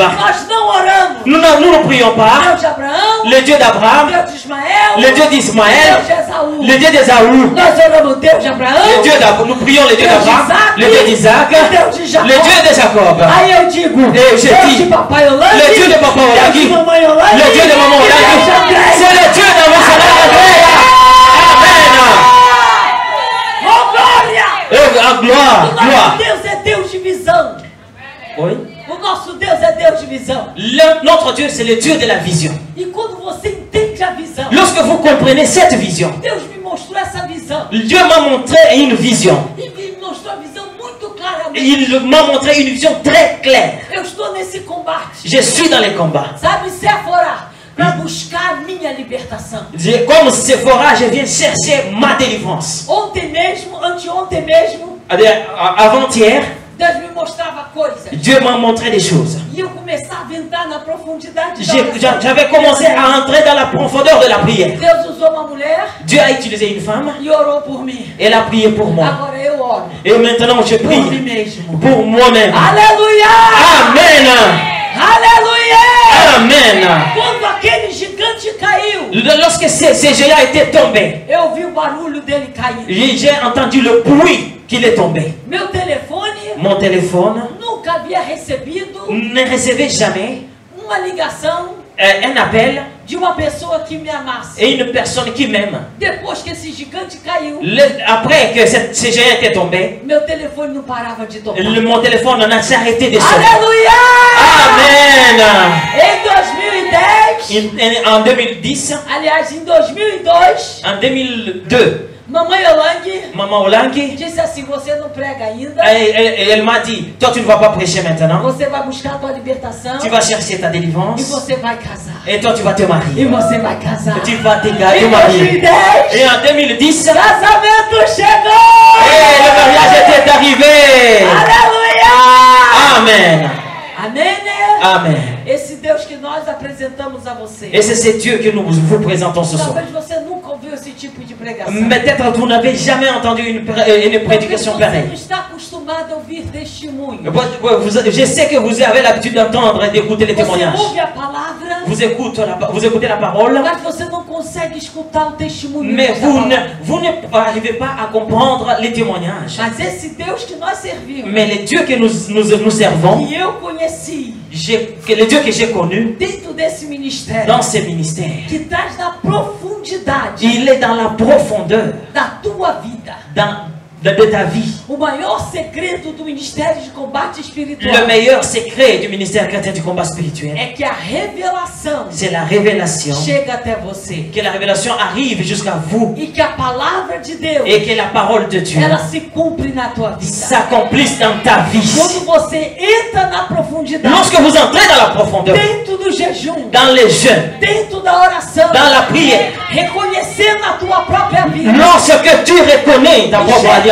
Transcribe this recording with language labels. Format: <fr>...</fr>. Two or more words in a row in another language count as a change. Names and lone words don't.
<pt>Nós não oramos</pt> <fr>nous ne prions pas</fr> <pt>Deus de Abraão,</pt> <fr>le Dieu d'Abraham,</fr> <pt>Deus de Ismael,</pt> <fr>le Dieu d'Ismaël,</fr> <pt>Deus de Esaú.</pt> <fr>le Dieu d'Ésaü.</fr> <pt>Nós oramos Deus de Abraão,</pt> <fr>Nous prions le Dieu</fr> <pt>Deus de</pt> <fr>d'Abraham, Isaac, le Dieu d'Isaac,</fr> <pt>Deus de Jacó.</pt> <fr>le Dieu de Jacob.</fr> <pt>Aí eu digo,</pt> <fr>Et je</fr> <pt>Deus</pt> <fr>dis,</fr> <pt>de papai Olangue,</pt> <fr>le Dieu de Papa</fr> <pt>Deus de</pt> <fr>Olangue,</fr> <pt>mamãe Olangue,</pt> <fr>le Dieu de Maman</fr> <pt>e Deus de</pt> <fr>Olangue,</fr> <pt>André.</pt> <fr>c'est le Dieu de mon Seigneur Andréa. Amen.</fr> <pt>Oh glória!</pt> <fr>Et gloire,</fr> <pt>O</pt> <fr>gloire.</fr> <pt>nosso Deus é Deus de visão.</pt> <fr>Oui.</fr> <pt>O nosso Deus é Deus de visão.</pt> <fr>Notre Dieu, c'est le Dieu de la vision.</fr> <pt>E quando você entende a visão,</pt> <fr>Lorsque vous comprenez cette vision,</fr> <pt>Deus me mostrou essa visão.</pt> <fr>Dieu m'a montré une vision.</fr> <pt>E me mostrou a visão muito claramente.</pt> <fr>Il m'a montré une vision très claire.</fr> <pt>Eu estou nesse combate.</pt> <fr>Je suis dans les combats.</fr> <pt>Sabe, Séfora, para buscar a minha libertação.</pt> <fr>Comme Sephora, je viens chercher ma délivrance.</fr> <pt>Ontem mesmo, anteontem mesmo,</pt> <fr>Avant-hier,</fr> <pt>Deus me mostrava coisas.</pt> <fr>Dieu m'a montré des choses.</fr> <pt>E eu começava a entrar na profundidade da oração.</pt> <fr>J'avais commencé à entrer dans la profondeur de la prière.</fr> <pt>Deus usou uma mulher</pt> <fr>Dieu a utilisé une femme.</fr> <pt>e orou por mim.</pt> <fr>Elle a prié pour moi.</fr> <pt>Agora eu oro</pt> <fr>Et maintenant, je</fr> <pt>por mim</pt> <fr>prie</fr> <pt>mesmo.</pt> <fr>pour moi-même.</fr> <pt>Aleluia!</pt> <fr>Amen.</fr> <pt>Aleluia!</pt> <fr>Amen.</fr> <pt>Quando aquele gigante caiu,</pt> <fr>Lorsque ces géants étaient tombés,</fr> <pt>eu vi o barulho dele caindo.</pt> <fr>j'ai entendu le bruit qu'il est tombé.</fr> <pt>Meu telefone</pt> <fr>Mon téléphone</fr> <pt>nunca havia recebido</pt> <fr>ne recevait jamais</fr> <pt>uma ligação</pt> <fr>un appel</fr> <pt>de uma pessoa que me amasse.</pt> <fr>et une personne qui m'aime.</fr> <pt>Depois que esse gigante caiu,</pt> <fr>Après que ces géants étaient tombés,</fr> <pt>meu telefone não parava de tocar.</pt> <fr>mon téléphone n'a arrêté de sonner.</fr> <pt>Aleluia!</pt> <fr>Amen.</fr> <pt>Em 2010,</pt> <fr>En 2010,</fr> <pt>aliás, em 2002,</pt> <fr>en 2002,</fr> <pt>mamãe Olangue</pt> <fr>Maman Olangue,</fr> <pt>disse assim: você não prega ainda,</pt> <fr>elle m'a dit, toi tu ne vas pas prêcher maintenant,</fr> <pt>você vai buscar a tua libertação</pt> <fr>tu vas chercher ta</fr> <pt>e</pt> <fr>délivrance</fr> <pt>você vai casar.</pt> <fr>et toi tu vas te</fr> <pt>E</pt> <fr>marier.</fr> <pt>você vai casar.</pt> <fr>Tu vas te</fr> <pt>Em</pt> <fr>marier.</fr> <pt>2010,</pt> <fr>Et en 2010, et</fr> <pt>casamento chegou!</pt> <fr>le mariage était arrivé.</fr> <pt>Aleluia!</pt> <fr>Amen.</fr> <pt>Amém, né?</pt> <fr>Amen.</fr> <pt>Esse Deus que nós apresentamos a você.</pt> <fr>Et c'est ce Dieu que nous vous présentons ce soir.</fr> <pt>Talvez você nunca ouviu esse tipo de pregação.</pt> <fr>Peut-être vous n'avez jamais entendu une</fr> <pt>Talvez</pt> <fr>prédication</fr> <pt>você não</pt> <fr>pareille.</fr> <pt>está acostumado a ouvir testemunho.</pt> <fr>Je sais que vous avez l'habitude d'entendre et d'écouter les</fr> <pt>Você</pt> <fr>témoignages.</fr> <pt>ouve a palavra,</pt> <fr>Vous écoutez la parole,</fr> <pt>mas você não consegue escutar o testemunho.</pt> <fr>mais</fr> <pt>dessa</pt> <fr>vous</fr> <pt>palavra.</pt> <fr>n'arrivez pas à comprendre les témoignages.</fr> <pt>Mas esse Deus que nós servimos,</pt> <fr>Mais le Dieu que nous servons,</fr> <pt>que eu conheci</pt> <fr>le Dieu que j'ai connu</fr> <pt>dentro desse ministério,</pt> <fr>dans ce ministère,</fr> <pt>que traz na profundidade</pt> <fr>il est dans la profondeur</fr> <pt>da tua vida.</pt> <fr>de ta vie.</fr> <pt>O maior segredo do Ministério de Combate Espiritual</pt> <fr>Le meilleur secret du ministère chrétien du combat spirituel,</fr> <pt>é que a revelação</pt> <fr>c'est la révélation.</fr> <pt>chega até você.</pt> <fr>Que la révélation arrive jusqu'à vous</fr> <pt>E que a palavra de Deus,</pt> <fr>et que la parole de Dieu</fr> <pt>ela se cumpre na tua vida.</pt> <fr>s'accomplisse dans ta vie.</fr> <pt>Quando você entra na profundidade,</pt> <fr>Lorsque vous entrez dans la profondeur,</fr> <pt>dentro do jejum,</pt> <fr>dans les jeûnes,</fr> <pt>dentro da oração,</pt> <fr>dans la prière,</fr> <pt>reconhecendo a tua própria vida,</pt> <fr>lorsque tu reconnais ta propre alliance,</fr>